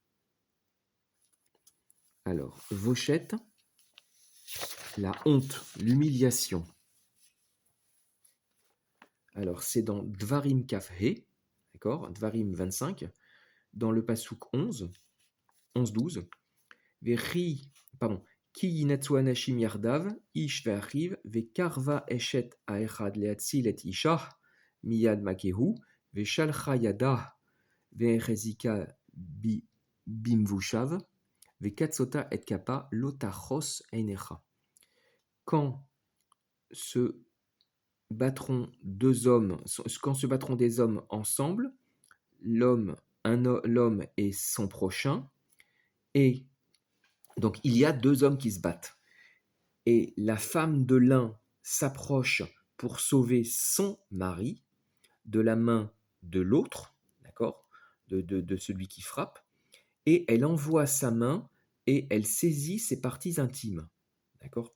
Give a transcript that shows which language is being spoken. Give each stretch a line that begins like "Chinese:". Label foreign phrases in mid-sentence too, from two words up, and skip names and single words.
French: Alors, Vochet, la honte, l'humiliation. Alors, c'est dans Dvarim Kafhe, d'accord, Dvarim 25, dans le Passouk 11-12, Vechi, pardon,
Hebrew: כי ינצו אנשים יחדו איש ואחיו וקרבה אשת האחד להציל את אישה מיד מכהו ושלחה ידה והחזיקה במבשיו וקצתה את כפה לא תחוס עינך. Quand se battront des hommes ensemble, l'homme et son prochain, et donc il y a deux hommes qui se battent, et la femme de l'un s'approche pour sauver son mari de la main de l'autre, d'accord, de celui qui frappe, et elle envoie sa main et elle saisit ses parties intimes, d'accord.